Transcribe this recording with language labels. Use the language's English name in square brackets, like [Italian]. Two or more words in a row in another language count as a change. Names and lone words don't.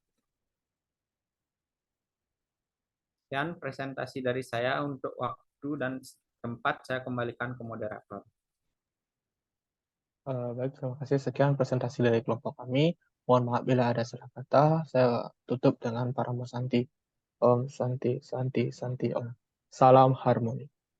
[Indonesian] Sekian presentasi dari saya. Untuk waktu dan tempat saya kembalikan ke moderator. Baik, terima kasih. Sekian presentasi dari kelompok kami. Mohon maaf bila ada salah kata. Saya tutup dengan Paramo Santi. [Sanskrit] Om Santi, Santi, Santi Om. [Indonesian] Salam harmoni.